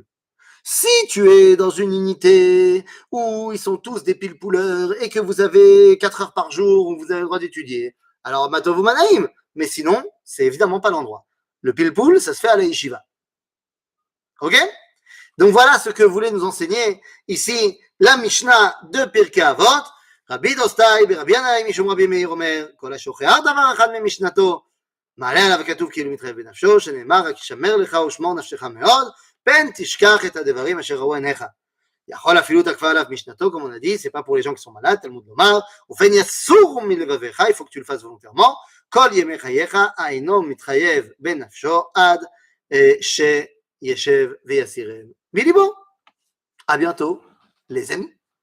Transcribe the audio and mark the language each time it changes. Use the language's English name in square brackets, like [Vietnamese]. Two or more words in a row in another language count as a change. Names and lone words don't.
[French] Si tu es dans une unité où ils sont tous des pilpouleurs et que vous avez 4 heures par jour où vous avez le droit d'étudier, alors [Hebrew] מה טוב ומה נעים. [French] Mais sinon, c'est évidemment pas l'endroit. Le pilpoul, ça se fait à la yeshiva. Ok? Donc voilà ce que voulait nous enseigner ici la Mishnah de Pirkei Avot. [Hebrew] רבי דוסטאי ברבי ינאי משום רבי מאיר אומר כל השוכח דבר אחד ממשנתו מעלה עליו כתוב כאילו מתחייב בנפשו שנאמר רק שמר לך ושמור נפשך מאוד פן תשכח את הדברים אשר ראו עיניך. יכול אפילו תקפה עליו משנתו [French] comme on a dit, c'est pas pour les gens qui sont malades, [Hebrew] תלמוד לומר ופן יסור מלבביך, [French] il faut que tu le fasses volontairement, [Hebrew] כל ימי חייך אינו מתחייב בנפשו עד שישב ויסירם מליבו. [French] À bientôt les amis.